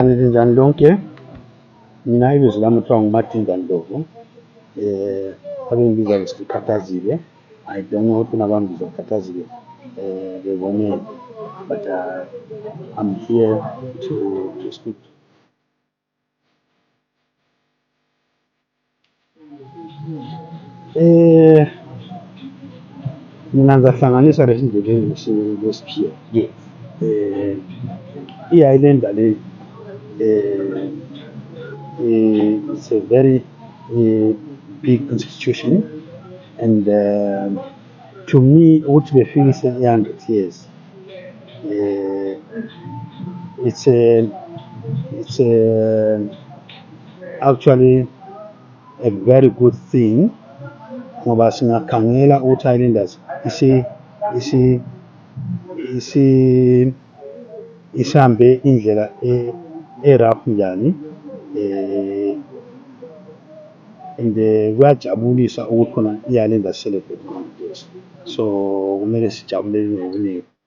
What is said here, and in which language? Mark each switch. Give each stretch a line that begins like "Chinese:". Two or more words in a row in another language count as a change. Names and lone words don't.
North Ndebele: Njani lonke, mina ibizo lami kuthiwa nguMadinda Ndlovu. Abengibiza ukuthi Khathazile.
English: I don't know
North Ndebele: ukuthi nabambiza Khathazile beboneni,
English: but I'm here to speak.
North Ndebele: Mina ngizahlanganisa lezi ndlela lesiphiwo.
English: I-Highlander le it's a very big institution, and to me
North Ndebele: ukuthi befikise
English: 100 years, it's actually a very good thing,
North Ndebele: ngoba singakhangela ukuthi Highlanders isihambe indlela rough njani, and kuyajabulisa ukuthi khona i-Highlanders
English: celebrate 100 years,
North Ndebele: so kumele sijabulele ngokuningi.